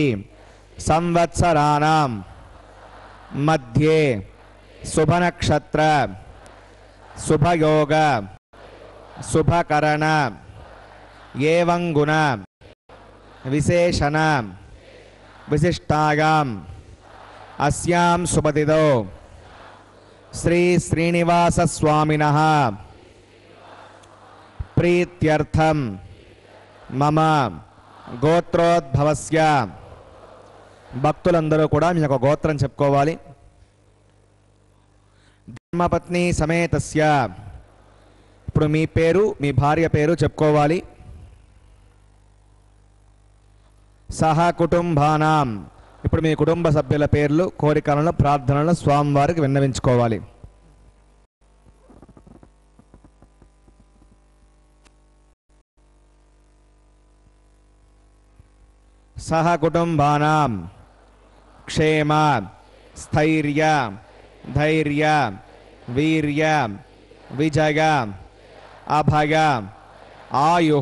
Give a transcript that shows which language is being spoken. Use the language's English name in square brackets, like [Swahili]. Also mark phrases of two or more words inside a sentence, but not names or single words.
[Sanskrit] संवत्सराणां मध्ये शुभनक्षत्र शुभयोग शुभकरण एवं गुण विशेषण विशिष्टायाम् अस्यां शुभतिथौ श्री श्रीनिवासस्वामिनः प्रीत्यर्थं मम గోత్రోద్భవస్య [Telugu] భక్తులందరూ కూడా మీ యొక్క గోత్రం చెప్పుకోవాలి. [Sanskrit] ధర్మపత్ని సమేతస్య [Telugu] ఇప్పుడు మీ పేరు మీ భార్య పేరు చెప్పుకోవాలి. [Sanskrit] సహ కుటుంబానాం [Telugu] ఇప్పుడు మీ కుటుంబ సభ్యుల పేర్లు కోరికలను ప్రార్థనలను స్వామివారికి విన్నవించుకోవాలి. [Sanskrit] सह कुटुंबानां क्षेम स्थैर्य धैर्य वीर्य विजय अभय आयुः